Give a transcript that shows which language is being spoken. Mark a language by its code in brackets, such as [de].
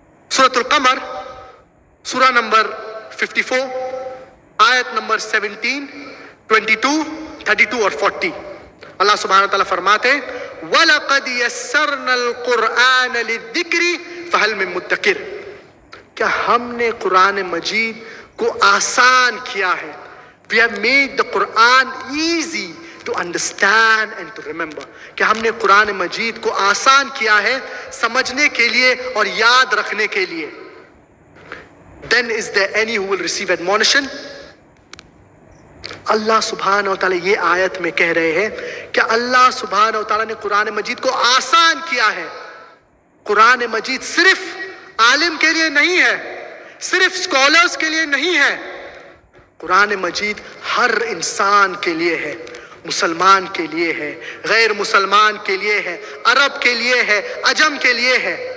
[ur] سورۃ القمر سورہ نمبر 54 آیت نمبر 17، 22، 32 اور 40. اللہ سبحانہ وتعالیٰ فرماتے ہیں [ar] وَلَقَدْ يَسَّرْنَا الْقُرْآنَ لِلذِّكْرِ فَهَلْ مِن مُدَّكِرٍ. [ur] کیا ہم نے قرآن مجید کو آسان کیا ہے. [en] We have made the Quran easy to understand and to remember. [ur] کہ ہم نے قرآن مجید کو آسان کیا ہے سمجھنے کے لیے اور یاد رکھنے کے لیے. [en] Then is there any who will receive admonition? [ur] اللہ سبحانہ وتعالی یہ آیت میں کہہ رہے ہیں کہ اللہ سبحانہ وتعالی نے قرآن مجید کو آسان کیا ہے. قرآن مجید صرف عالم کے لیے نہیں ہے، صرف اسکالرز کے لیے نہیں ہے. قرآن مجید ہر انسان کے لیے ہے، مسلمان کے لیے ہے، غیر مسلمان کے لیے ہے، عرب کے لیے ہے، عجم کے لیے ہے.